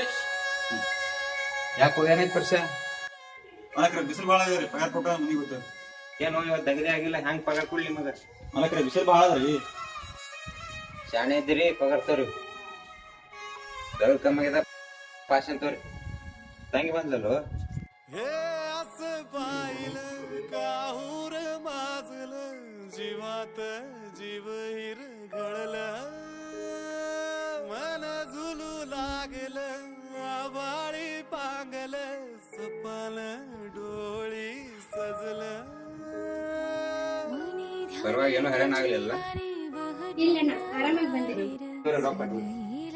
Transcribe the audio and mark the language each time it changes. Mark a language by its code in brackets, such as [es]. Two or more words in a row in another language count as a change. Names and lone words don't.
[kn] ಯಾಕೆ ಹೋಗ್ಯಾನೈತ್ ಪರ್ಸ ಮಾಲಕ್ರ ಬಿಸಿಲು ಭಾಳ ಅದ ರೀ ಪಗಾರ ಕೊಟ್ಟ ಮನಿಗೆ ಗೊತ್ತ ಏನು ಇವತ್ತು ದಗದಿ ಆಗಿಲ್ಲ ಹೆಂಗ್ ಪಗಾರ ಕೊಡ್ಲಿ ನಿಮಗ ಮಾಲಕ್ರ ಬಿಸಿಲು ಭಾಳ ಅದ್ರಿ ಶಾಣೆ ಇದ್ದೀರಿ ಪಗಾರ ತೋರಿ ದಗದ್ ಕಮ್ಮಿ ಆಗ್ಯದ ಪಾಸ್ ಅಂತವ್ರಿ ತಂಗಿ ಬಂದಲ್ಲೋ [mr] हे असं पाहिलं काहूर माजलं जीवात जीव हिरघळलं मन झुलू लागलं आभाळी पांगलं सपन डोळी सजलं [kn] ಪರವಾಗಿ ಏನೋ ಹೈರಾಣ ಆಗ್ಲಿಲ್ಲ ಇಲ್ಲಣ್ಣ ಆರಾಮಾಗಿ ಬಂದಿರಿ ರೊಕ್ಕ